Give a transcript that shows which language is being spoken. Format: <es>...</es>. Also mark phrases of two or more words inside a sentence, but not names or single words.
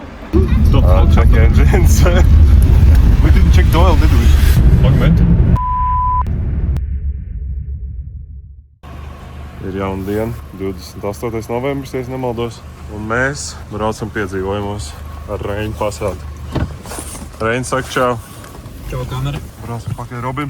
<en>Stop. Check engines. We didn't check the oil, did we? Augment.</en> <lv>Ir jauna diena, 28. novembris, ja nemaldos. Un mēs braucam piedzīvojumos ar Reinu Passatu. Reini saka čau. Čau, kamera. Braucam pakaļ Robim.</lv>